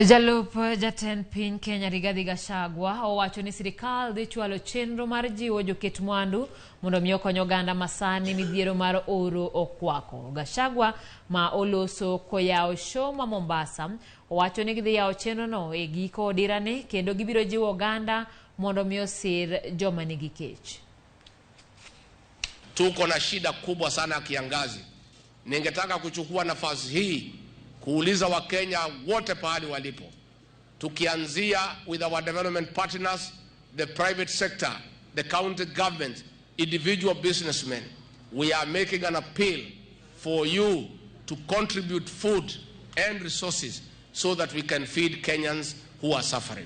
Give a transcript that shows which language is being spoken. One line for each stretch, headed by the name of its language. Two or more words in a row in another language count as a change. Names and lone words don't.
Luo (Kenya and Tanzania): Jalup Jatend Piny Kenya Rigathi Gachagua owacho ni sirikal dhi chwalo chenro mar jiwo joket mwandu mondo miyo okony oganda masani midhiero mar oro okwako. Gachagua ma oloso koyawo show ma Mombasa owacho ni gidhi yawo chenro no e giko odirani kendo gibiro jiwo oganda mondo miyo sir joma nigi kech.
Swahili: Tuko na shida kubwa sana ya kiangazi. Ningetaka kuchukua nafasi hii kuuliza Wakenya wote pahali walipo, tukianzia
English: with our development partners, the private sector, the county government, individual businessmen, we are making an appeal for you to contribute food and resources so that we can feed Kenyans who are suffering.